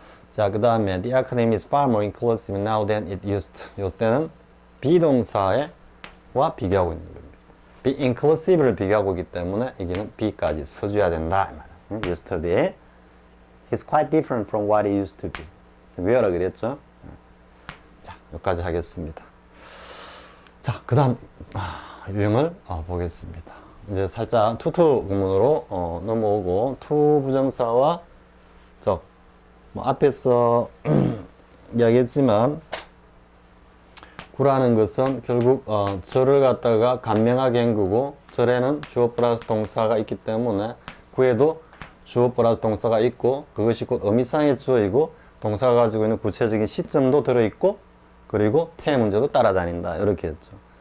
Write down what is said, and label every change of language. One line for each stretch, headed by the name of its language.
English: 자, 그 다음에 the academy is far more inclusive now than it used to.
Korean: 이때는 비동사와 비교하고 있는 겁니다. be inclusive를 비교하고 있기 때문에 여기는 be까지 써줘야 된다.
English: used to be He's quite different from what he used to be.
Korean: 왜라 그랬죠? 자, 여기까지 하겠습니다. 자, 그 다음 유형을 보겠습니다. 이제 살짝 투투 구문으로 넘어오고 투 부정사와 적 뭐 앞에서 이야기했지만 구라는 것은 결국 절을 갖다가 간명하게 헹구고 절에는 주어 플러스 동사가 있기 때문에 구에도 주어 플러스 동사가 있고 그것이 곧 의미상의 주어이고 동사가 가지고 있는 구체적인 시점도 들어있고 그리고 태 문제도 따라다닌다 이렇게 했죠.